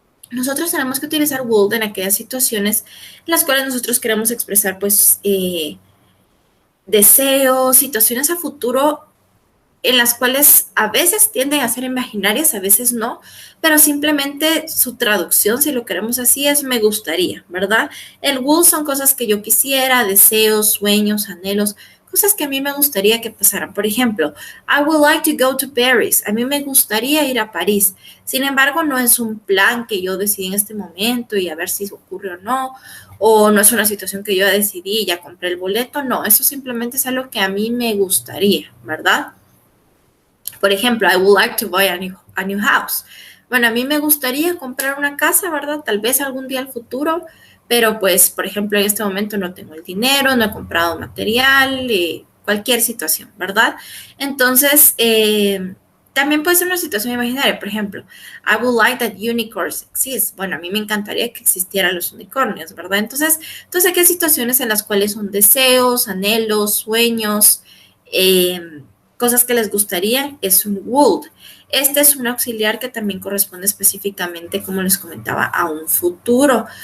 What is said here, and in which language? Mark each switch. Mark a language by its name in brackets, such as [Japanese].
[Spanish] Nosotros tenemos que utilizar would en aquellas situaciones en las cuales nosotros queremos expresar, pues, deseos, situaciones a futuro en las cuales a veces tienden a ser imaginarias, a veces no, pero simplemente su traducción, si lo queremos así, es me gustaría, ¿verdad? El would son cosas que yo quisiera, deseos, sueños, anhelos, cosas que a mí me gustaría que pasaran. Por ejemplo, [English] I would like to go to Paris. [Spanish] A mí me gustaría ir a París. Sin embargo, no es un plan que yo decidí en este momento y a ver si ocurre o no es una situación que yo decidí y ya compré el boleto. No, eso simplemente es algo que a mí me gustaría, ¿verdad? Por ejemplo, [English] I would like to buy a new house. [Spanish] Bueno, a mí me gustaría comprar una casa, ¿verdad? Tal vez algún día al futuro, pero pues, por ejemplo, en este momento no tengo el dinero, no he comprado material, cualquier situación, ¿verdad? Entonces, también puede ser una situación imaginaria. Por ejemplo, [English] I would like that unicorns exist. [Spanish] Bueno, a mí me encantaría que existieran los unicornios, ¿verdad? Entonces aquí hay situaciones en las cuales son deseos, anhelos, sueños, cosas que les gustaría, es un would. Este es un auxiliar que también corresponde específicamente, como les comentaba, a un futuro.